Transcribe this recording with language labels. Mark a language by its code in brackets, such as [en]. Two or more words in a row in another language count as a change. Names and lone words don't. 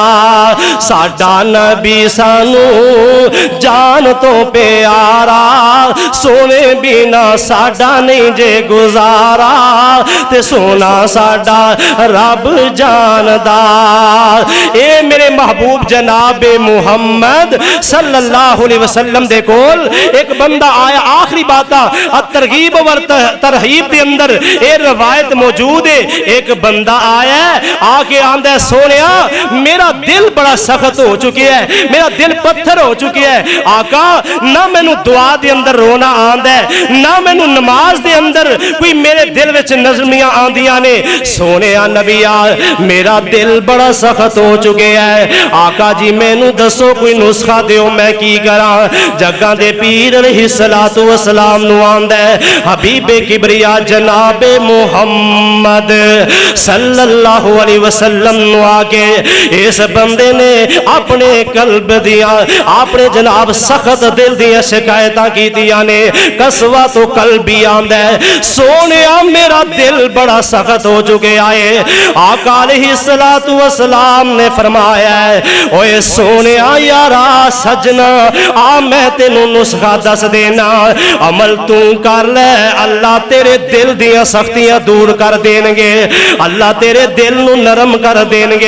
[pa] ਸਾਡਾ ਨਬੀ ਸਾਨੂੰ ਜਾਨ ਤੋਂ ਪਿਆਰਾ, ਸੋਹਣੇ ਬਿਨਾ ਸਾਡਾ ਨਹੀਂ ਜੇ ਗੁਜ਼ਾਰਾ ਤੇ ਸੋਹਣਾ ਸਾਡਾ ਰੱਬ ਜਾਣਦਾ। ਐ ਮੇਰੇ ਮਹਿਬੂਬ ਜਨਾਬੇ ਮੁਹੰਮਦ [ar] صلى الله عليه وسلم [pa] ਦੇ ਕੋਲ ਇੱਕ ਬੰਦਾ ਆਇਆ। [ur] آخری بات ترغیب و ترہیب کے اندر یہ روایت موجود ہے. [pa] ਇੱਕ ਬੰਦਾ ਆਇਆ, ਆਕੇ ਆਂਹਦਾ ਸੋਹਣਿਆ ਮੇਰਾ ਦਿਲ ਬੜਾ ਸਖ਼ਤ ਹੋ ਚੁੱਕਾ ਹੈ, ਮੇਰਾ ਦਿਲ ਪੱਥਰ ਹੋ ਚੁੱਕਾ ਹੈ। ਆਕਾ ਨਾ ਮੈਨੂੰ ਦੁਆ ਦੇ ਅੰਦਰ ਰੋਣਾ ਆਉਂਦਾ ਹੈ, ਨਾ ਮੈਨੂੰ ਨਮਾਜ਼ ਦੇ ਅੰਦਰ ਕੋਈ ਮੇਰੇ ਦਿਲ ਵਿਚ ਨਜ਼ਮੀਆਂ ਆਉਂਦੀਆਂ ਨੇ। ਸੋਹਣਿਆ ਨਬੀਆ ਮੇਰਾ ਦਿਲ ਬੜਾ ਸਖ਼ਤ ਹੋ ਚੁੱਕਾ ਹੈ। ਆਕਾ ਜੀ ਮੈਨੂੰ ਦੱਸੋ ਕੋਈ ਨੁਸਖ਼ਾ ਦਿਓ ਮੈਂ ਕੀ ਕਰਾਂ। ਜੱਗਾਂ ਦੇ ਪੀਰ [ar] عليه الصلاة والسلام [pa] ਨੂੰ ਆਂਹਦਾ ਹੈ ਹਬੀਬੇ ਕਿਬਰੀਆ ਜਨਾਬੇ ਮੁਹੰਮਦ [ar] صلى الله عليه وسلم [pa] ਨੂੰ ਆਕੇ ਇਸ ਬੰਦੇ ਨੇ ਅਪਣੇ ਕਲਬ ਦੀਆਂ, ਅਪਣੇ ਜਨਾਬ ਸਖ਼ਤ ਦਿਲ ਦੀਆਂ ਸ਼ਿਕਾਇਤਾਂ ਕੀਤੀਆਂ ਨੇ। ਕਸਵਾ ਤੋ ਕਲਬੀ ਆਂਹਦਾ ਹੈ ਸੋਹਣਿਆ ਮੇਰਾ ਦਿਲ ਬੜਾ ਸਖ਼ਤ ਹੋ ਚੁੱਕਾ ਹੈ। आका [ar] عليه الصلاة والسلام [pa] ਨੇ ਫ਼ਰਮਾਇਆ ਓਏ ਸੋਹਣਿਆ ਯਾਰਾ ਸੱਜਣਾ ਆ ਮੈਂ ਤੈਨੂੰ ਨੁਸਖ਼ਾ ਦੱਸ ਦੇਣਾ, ਅਮਲ ਤੂੰ ਕਰ ਲੈ, ਅੱਲਾਹ ਤੇਰੇ ਦਿਲ ਦੀਆਂ ਸਖ਼ਤੀਆਂ ਦੂਰ ਕਰ ਦੇਣਗੇ, ਅੱਲਾਹ ਤੇਰੇ ਦਿਲ ਨੂੰ ਨਰਮ ਕਰ ਦੇਣਗੇ।